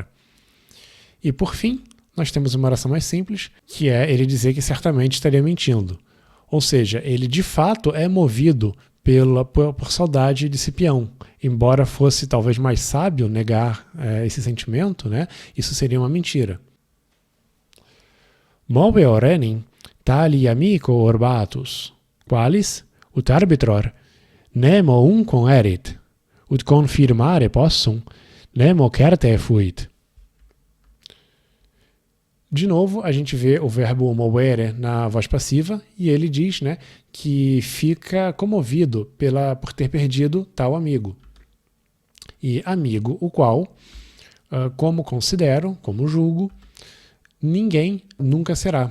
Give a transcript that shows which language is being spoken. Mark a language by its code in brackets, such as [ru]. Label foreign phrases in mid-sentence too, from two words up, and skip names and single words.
[pt] E por fim, nós temos uma oração mais simples, que é ele dizer que certamente estaria mentindo. Ou seja, ele de fato é movido por saudade de Cipião. Embora fosse talvez mais sábio negar esse sentimento, né? Isso seria uma mentira. [la] Move orenin tali amico orbatus, qualis, ut arbitror, nemo uncum erit, ut confirmare possum, nemo certe fuit. [pt] De novo, a gente vê o verbo movere na voz passiva e ele diz, né, que fica comovido por ter perdido tal amigo. E amigo, o qual, como considero, como julgo, ninguém nunca será.